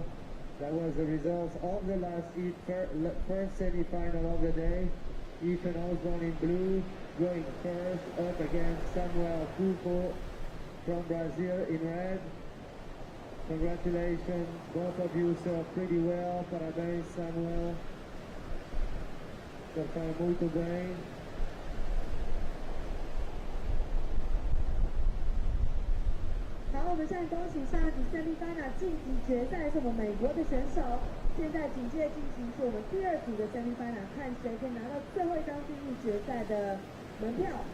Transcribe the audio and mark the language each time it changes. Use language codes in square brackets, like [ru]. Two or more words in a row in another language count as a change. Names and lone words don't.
[en] That was the result of the first semi-final of the day. Ethan Osborne in blue, going first up against Samuel Pupo from Brazil in red. Congratulations, both of you served pretty well. [pt] Parabéns, Samuel. Surfaram muito bem. [zh] 好，我们现在恭喜上一组 semifinal 晋级决赛是我们美国的选手。现在紧接着进行是我们第二组的 semifinal， 看谁可以拿到最后一张进入决赛的门票。